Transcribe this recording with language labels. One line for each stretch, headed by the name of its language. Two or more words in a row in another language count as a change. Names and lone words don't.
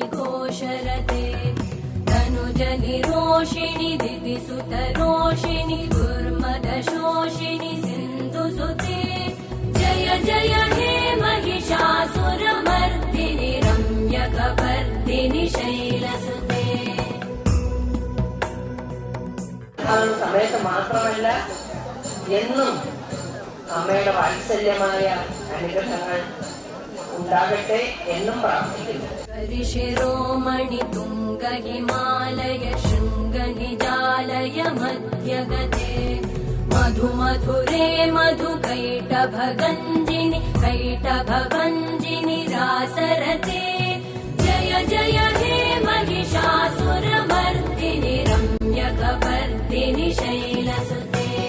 Sanskrit: घोषरते तनुजनिरोषिणि दिविसुतरोषिणि दुर्मदशोषिणि सिन्धुसुते जय जय हे महिषासुरमर्दिनि रम्यकपर्दिनि शैलसुते.
Malayalam: സമയത്ത് മാത്രമല്ല എന്നും അമ്മയുടെ വാത്സല്യമായ അനുഗ്രഹങ്ങൾ ഉണ്ടാകട്ടെ എന്നും പ്രാർത്ഥിക്കുന്നു.
Sanskrit: ശിരോമണി തുംഗ ഹിമാലയ ശൃംഗനിജാലയ മധ്യഗതേ മധുമധുരേ മധുകൈടഭഗഞ്ജിനി കൈടഭഭഞ്ജിനി രാസരതേ ജയ ജയ ഹേ महिषासुरमर्दिनि रम्यकपर्दिनि शैलसुते.